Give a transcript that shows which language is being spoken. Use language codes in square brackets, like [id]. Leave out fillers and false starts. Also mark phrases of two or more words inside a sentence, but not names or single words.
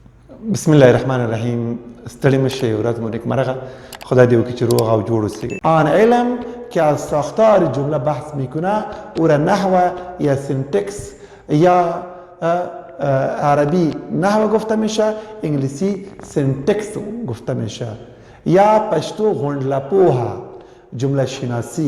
[ar] بسم الله الرحمن الرحیم. [ps] ستړي مشه ورځ مو نیکمرغه. خدا دې وکړي چې روغ او جوړ اوسئ. [fa] آن علم که از ساختار جمله بحث میکنه او را نحو یا سینتکس یا عربی نحو گفته میشه، انگلیسی سینتکس گفته میشه، یا پشتو غندله پوها جمله شناسی.